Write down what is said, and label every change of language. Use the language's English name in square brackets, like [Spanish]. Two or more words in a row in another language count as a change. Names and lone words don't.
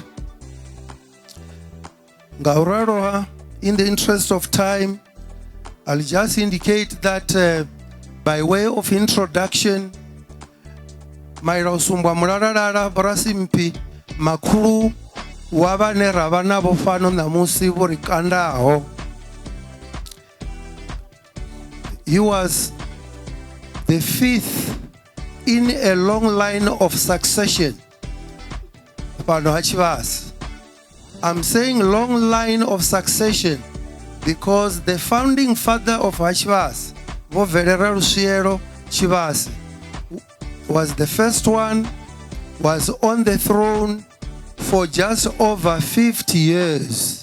[English] Ngauraroha, in the interest of time, I'll just indicate that by way of introduction, [Venda] Mailausumbwa Rasimphi makulu wa vhane ra vha navho fano ṋamusi vho ri kandaho. [English] He was the fifth in a long line of succession [Venda] fano ha [English] Chibas. I'm saying long line of succession because the founding father of Chibas, Thovhele Chibas, was the first one, was on the throne for just over 50 years.